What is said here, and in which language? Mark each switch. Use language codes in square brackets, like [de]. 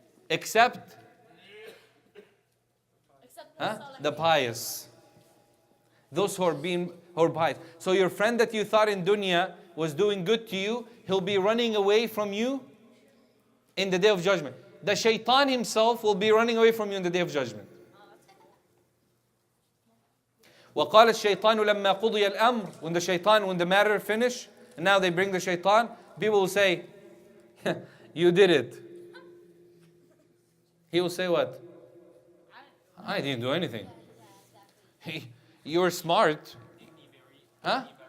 [en] Except the pious. Those who are pious. So your friend that you thought in dunya was doing good to you, he'll be running away from you in the day of judgment. The shaitan himself will be running away from you in the day of judgment. [ar] وقال الشيطان لما قضي الأمر. [en] When the matter finished, and now they bring the shaitan, people will say, you did it. He will say what? I didn't do anything. You're smart. Huh?